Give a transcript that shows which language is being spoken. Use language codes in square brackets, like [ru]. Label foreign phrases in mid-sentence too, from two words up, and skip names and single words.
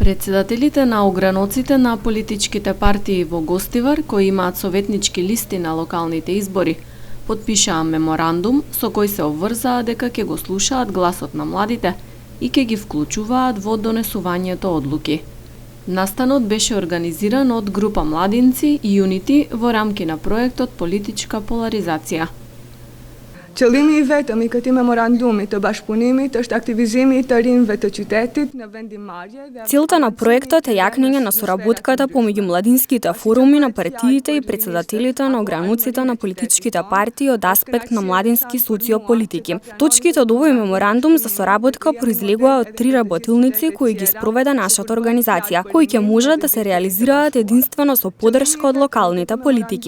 [mk] Председателите на ограноците на политичките партии во Гостивар, кои имаат советнички листи на локалните избори, потпишаа меморандум со кој се обврзаа дека ќе го слушаат гласот на младите и ќе ги вклучуваат во донесувањето одлуки. Настанот беше организиран од група младинци и юнити во рамки на проектот Политичка поларизација. [sq] Qëllimi I vetëm I këtij memorandumi të bashkëpunimit është aktivizimi I të rinjve të qytetit në vendimarrje dhe [mk] Целта на проектот е јакнење на соработката помеѓу младинските форуми на партиите и председателите на огрануците на политичките партии од аспект на младински социополитики. Точките од овој меморандум за соработка произлегува од 3 работилници кои ги спроведе нашата организација, кои ќе можат да се реализираат единствено со поддршка од локалните политики.